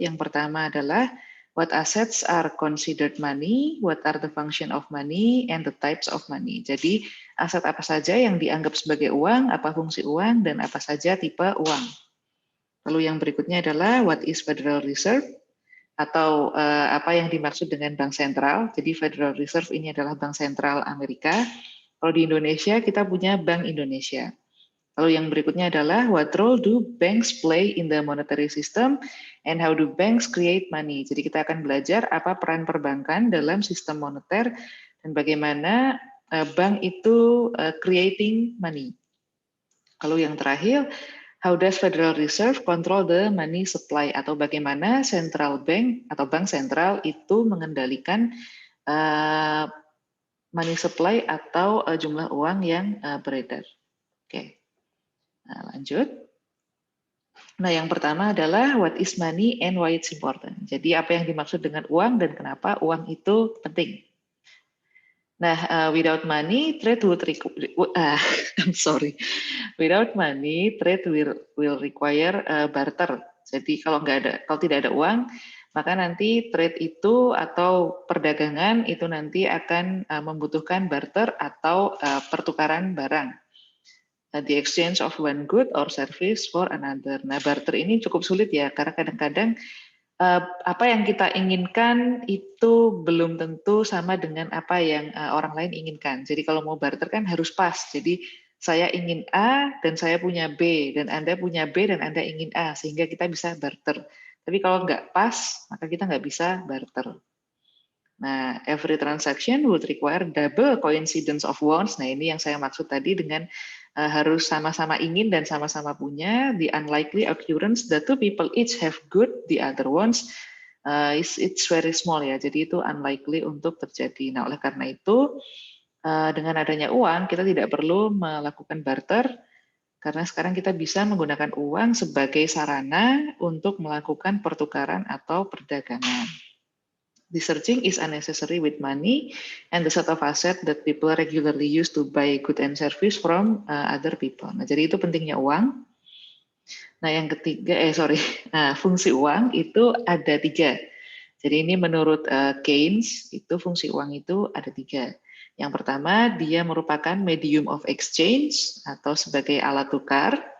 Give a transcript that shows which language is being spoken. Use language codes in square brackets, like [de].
[id] Yang pertama adalah, [en] what assets are considered money, what are the function of money, and the types of money. [id] Jadi, aset apa saja yang dianggap sebagai uang, apa fungsi uang, dan apa saja tipe uang. Lalu yang berikutnya adalah, [en] what is Federal Reserve, [id] atau apa yang dimaksud dengan bank sentral. Jadi Federal Reserve ini adalah bank sentral Amerika. Kalau di Indonesia, kita punya Bank Indonesia. Lalu yang berikutnya adalah, [en] what role do banks play in the monetary system and how do banks create money? [id] Jadi kita akan belajar apa peran perbankan dalam sistem moneter dan bagaimana bank itu creating money. Lalu yang terakhir, [en] how does Federal Reserve control the money supply, [id] atau bagaimana central bank atau bank sentral itu mengendalikan money supply atau jumlah uang yang beredar. Oke. Nah, lanjut. Nah, yang pertama adalah [en] what is money and why it's important. [id] Jadi apa yang dimaksud dengan uang dan kenapa uang itu penting. [en] Nah, without money, trade would I'm sorry. Without money, trade will require barter. [id] Jadi kalau tidak ada uang, maka nanti trade itu atau perdagangan itu nanti akan membutuhkan barter atau pertukaran barang. [en] The exchange of one good or service for another. [id] Nah, barter ini cukup sulit ya, karena kadang-kadang apa yang kita inginkan itu belum tentu sama dengan apa yang orang lain inginkan. Jadi kalau mau barter kan harus pas. Jadi saya ingin A dan saya punya B, dan Anda punya B dan Anda ingin A, sehingga kita bisa barter. Tapi kalau nggak pas, maka kita nggak bisa barter. [en] Nah, every transaction would require double coincidence of wants. [id] Nah, ini yang saya maksud tadi dengan harus sama-sama ingin dan sama-sama punya. [en] The unlikely occurrence that two people each have good, the other wants, it's very small ya. [id] Jadi itu unlikely untuk terjadi. Nah, oleh karena itu, dengan adanya uang, kita tidak perlu melakukan barter, karena sekarang kita bisa menggunakan uang sebagai sarana untuk melakukan pertukaran atau perdagangan. [en] The searching is unnecessary with money and the set of asset that people regularly use to buy good and service from other people. [id] Nah, jadi itu pentingnya uang. Nah, yang ketiga, fungsi uang itu ada 3. Jadi ini menurut Keynes, itu fungsi uang itu ada 3. Yang pertama, dia merupakan medium of exchange atau sebagai alat tukar.